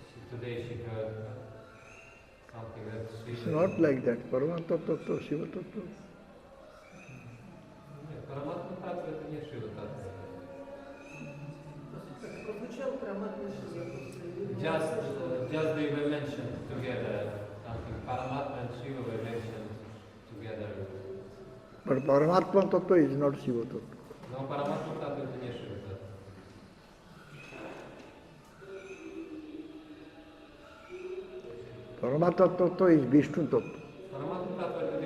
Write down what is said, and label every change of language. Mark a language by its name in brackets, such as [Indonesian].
[English] Today she heard something that It's Shiva. not like that. Paramatma Tattva, Shiva Tattva. [Russian] Нет, Параматма Tattva это не Shiva Tattva. Прозвучал Параматма Шива. [English] Just they were mentioned together. Something Paramatma and Shiva were mentioned together. But Paramatma Tattva is not Shiva Tattva. [Russian] Но Параматма Tattva это не Shiva Tattva. [English] Paramatma Tattva is Vishnu Tattva. [Russian] Параматма Tattva